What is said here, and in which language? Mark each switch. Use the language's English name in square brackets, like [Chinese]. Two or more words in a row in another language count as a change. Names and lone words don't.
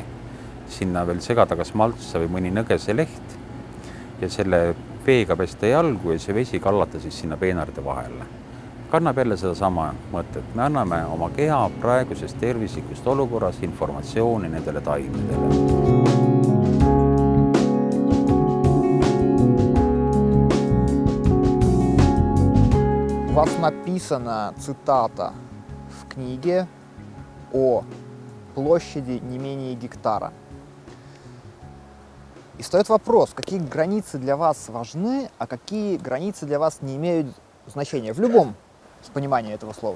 [Estonian] Sinna veel segada kas maltsa või mõni nõgese leht ja selle veega pesta jalgu ja see vesi kallata siis sinna peenarde vahele. Kannab jälle seda sama mõtet. Me anname oma keha praegusest tervislikust olukorras informatsiooni nendele taimedele. [Russian] У вас написана цитата в книге о площади не менее гектара. И стоит вопрос, какие границы для вас важны, а какие границы для вас не имеют значения в любом понимании этого слова.